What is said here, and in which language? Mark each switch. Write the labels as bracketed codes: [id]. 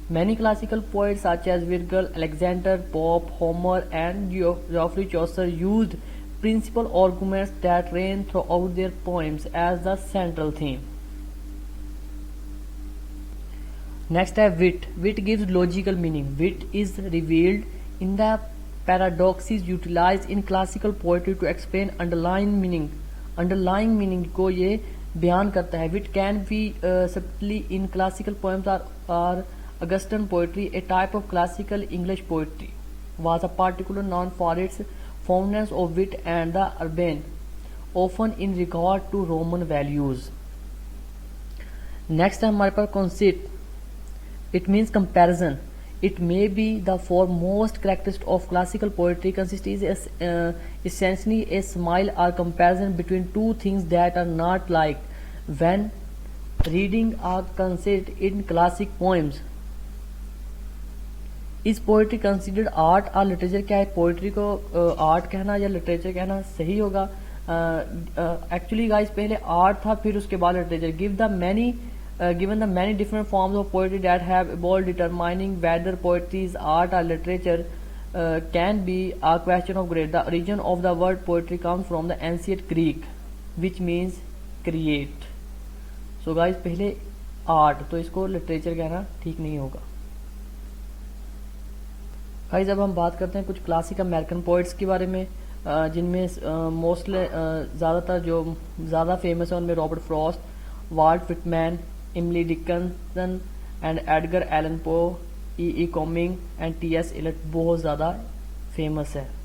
[en] Many classical poets such as Virgil, Alexander Pope, Homer and Geoffrey Chaucer used principal arguments that ran throughout their poems as the central theme. Next ہے wit. Wit gives logical meaning. Wit is revealed in the paradoxes utilized in classical poetry to explain underlying meaning. Underlying meaning [ur] کو یہ بیان کرتا ہے. [en] Wit can be subtly in classical poems or Augustan poetry, a type of classical English poetry, was a particular known for its fondness of wit and the urbane, often in regard to Roman values. [ur] Next ہے ہمارے پاس conceit. [en] It means comparison. It may be the foremost characteristic of classical poetry. Conceit is essentially a smile or comparison between two things that are not like. When reading a conceit in classic poems, is poetry considered art or literature? [ur] کیا ہے poetry کو art کہنا یا literature کہنا صحیح ہوگا؟ Actually guys پہلے art تھا پھر اس کے بعد literature. [en] Given the many different forms of poetry that have evolved, determining whether poetry is art or literature can be a question of grade. The origin of the word poetry comes from the ancient Greek, which means create. So guys [ur] پہلے art تو اس کو literature کہنا ٹھیک نہیں ہوگا. Guys اب ہم بات کرتے ہیں کچھ کلاسک امریکن پوئٹس کے بارے میں، جن میں موسٹلی زیادہ تر جو زیادہ فیمس ہیں ان میں Robert frost, wallet وٹمین، Emily Dickinson and Edgar Alan پو، ای calming and T S Elliot بہت زیادہ فیمس ہے.